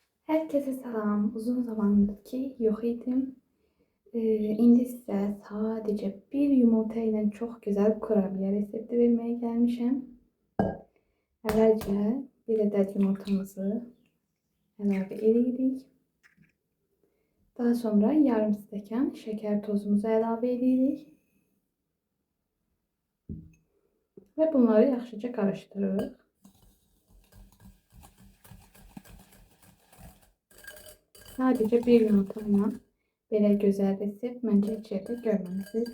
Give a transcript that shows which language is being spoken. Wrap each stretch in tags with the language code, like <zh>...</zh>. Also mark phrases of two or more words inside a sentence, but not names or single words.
<tr>Herkese selam. Uzun zamandır ki yok idim. İndi size sadece bir yumurta ile çok güzel kurabiye resepti vermeye gelmişim.</tr> <az>Əvvəlcə bir adet yumurtamızı əlavə edirik. Daha sonra yarım stəkan şeker tozumuzu əlavə edirik.</az> <tr>Ve bunları yaxşıca karıştırırıq.</tr> <az>Sadece bir yumurtayla belə gözəl resept məncə heç yerdə görməmisiniz.</az>